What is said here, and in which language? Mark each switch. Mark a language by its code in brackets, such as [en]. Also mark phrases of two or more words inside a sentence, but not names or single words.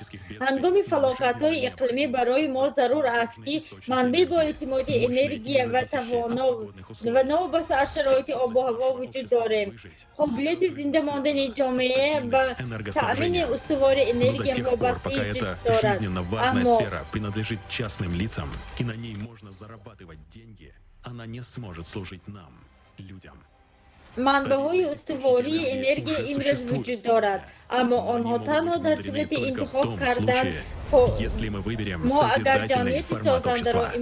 [tg] ҳангоми фалокатҳои иқлимӣ барои мо зарур аст ки манбаи боэътимоди энергия ва новобаста аз шароити обу ҳаво вуҷуд дорем. қобилияти зинда мондани ҷомеа ба таъмини устувори энергия вобастагӣ ҷидд дорад. [ru] Жизненно важная сфера принадлежит частным лицам, и на ней можно зарабатывать деньги. Она не сможет служить нам, людям. [tg] манбаъҳои устувории энергия имрӯз вуҷуд дорад, аммо онҳо танҳо дар сурати интихоб кардан [ru] Если мы выберем [tg] мо агар [ru] созидательный [tg] ҷамъияти [ru] формат [tg] созандаро [ru] общества,